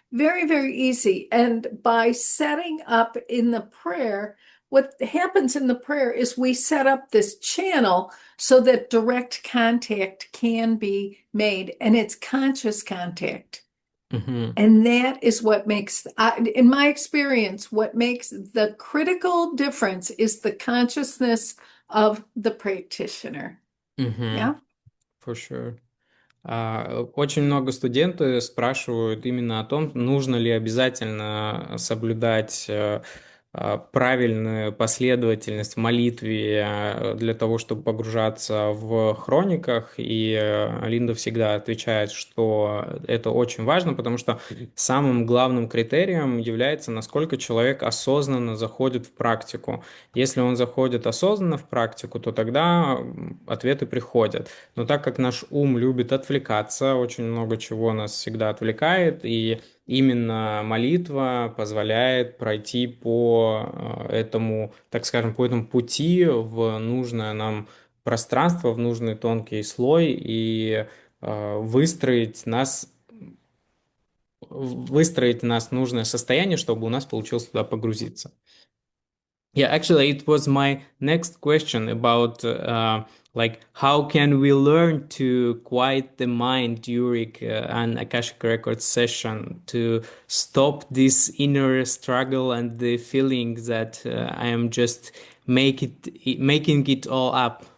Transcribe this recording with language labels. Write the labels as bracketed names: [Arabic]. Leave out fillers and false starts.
[English] Very, very easy. And by setting up in the prayer, what happens in the prayer is we set up this channel so that direct contact can be made, and it's conscious contact. Мгм. And that is what makes, in my experience, what makes the critical difference is the consciousness of the practitioner. Мгм. Yeah. For sure. [Russian] Очень много студенты спрашивают именно о том, нужно ли обязательно соблюдать правильную последовательность в молитве для того, чтобы погружаться в хрониках. И Линда всегда отвечает, что это очень важно, потому что самым главным критерием является, насколько человек осознанно заходит в практику. Если он заходит осознанно в практику, то тогда ответы приходят. Но так как наш ум любит отвлекаться, очень много чего нас всегда отвлекает, и именно молитва позволяет пройти по этому, так скажем, по этому пути в нужное нам пространство, в нужный тонкий слой и выстроить нас в нужное состояние, чтобы у нас получилось туда погрузиться. [English] Yeah, actually, it was my next question about like how can we learn to quiet the mind during an Akashic Records session to stop this inner struggle and the feeling that I am just making it all up.